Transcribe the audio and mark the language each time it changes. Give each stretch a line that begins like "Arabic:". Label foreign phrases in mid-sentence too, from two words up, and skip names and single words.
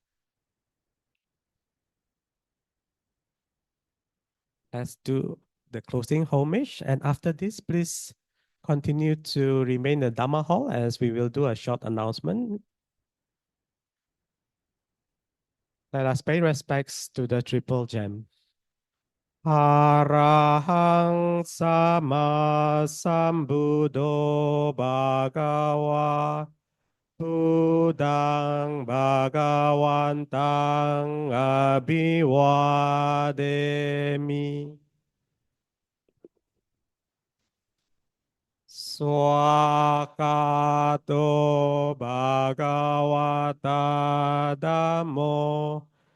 English: Let's do the closing homage. And after this, please continue to remain in the Dhamma hall as we will do a short announcement. Let us pay respects to the Triple Gem.
Pali: Arahang sama sambuddho bhagawa Budang bhagawantang abhiwademi Swakato bhagawata dhammo